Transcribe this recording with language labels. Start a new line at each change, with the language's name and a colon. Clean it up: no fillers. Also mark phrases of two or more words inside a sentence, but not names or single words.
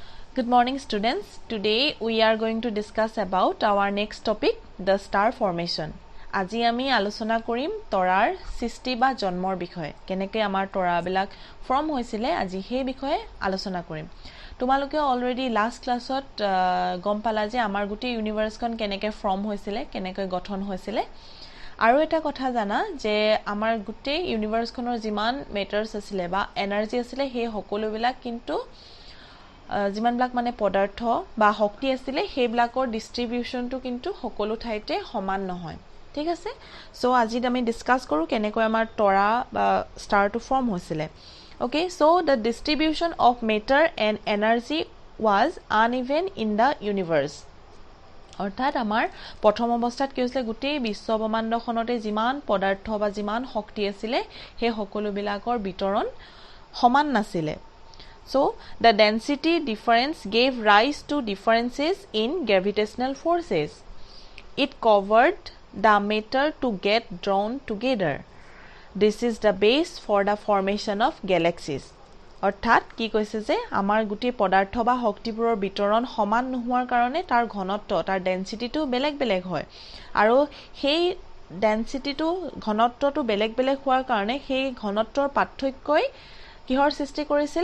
English: Good morning students. Today we are going to discuss about our next topic, the star formation.
Assamese: আজি আমি আলোচনা কৰিম তৰাৰ সৃষ্টি বা জন্মৰ বিষয়ে। কেনেকৈ আমাৰ তৰাবিলাক ফৰ্ম হৈছিলে আজি সেই বিষয়ে আলোচনা কৰিম। তোমালোকে অলৰেডি লাষ্ট ক্লাছত গম পালা যে আমাৰ গোটেই ইউনিভাৰ্সখন কেনেকৈ ফৰ্ম হৈছিলে, কেনেকৈ গঠন হৈছিলে। আৰু এটা কথা জানা যে আমাৰ গোটেই ইউনিভাৰ্সখনৰ যিমান মেটাৰ্স আছিলে বা এনাৰ্জি আছিলে সেই সকলোবিলাক কিন্তু যিমানবিলাক মানে পদাৰ্থ বা শক্তি আছিলে সেইবিলাকৰ ডিস্ট্ৰিবিউশনটো কিন্তু সকলো ঠাইতে সমান নহয়। ঠিক আছে, সো আজি আমি ডিসকাস কৰো কেনেকৈ আমাৰ তৰা বা স্টাৰটো ফৰ্ম হৈছিলে।
English: Okay, so the distribution of matter and energy was uneven in the universe.
Assamese: অৰ্থাৎ আমাৰ প্ৰথম অৱস্থাত কি হৈছিলে, গোটেই বিশ্ব ব্ৰহ্মাণ্ডখনতে যিমান পদাৰ্থ বা যিমান শক্তি আছিলে সেই সকলোবিলাকৰ বিতৰণ সমান নাছিলে।
English: So the density difference gave rise to differences in gravitational forces. It covered the matter to get drawn together. This is the base for the formation of galaxies.
Assamese: অৰ্থাৎ কি কৈছে যে আমাৰ গোটেই পদাৰ্থ বা শক্তিবোৰৰ বিতৰণ সমান নোহোৱাৰ কাৰণে তাৰ ঘনত্ব, তাৰ ডেন্সিটিটো বেলেগ বেলেগ হয়। আৰু সেই ডেন্সিটিটো ঘনত্বটো বেলেগ বেলেগ হোৱাৰ কাৰণে সেই ঘনত্বৰ পাৰ্থক্যই কিহৰ সৃষ্টি কৰিছিল?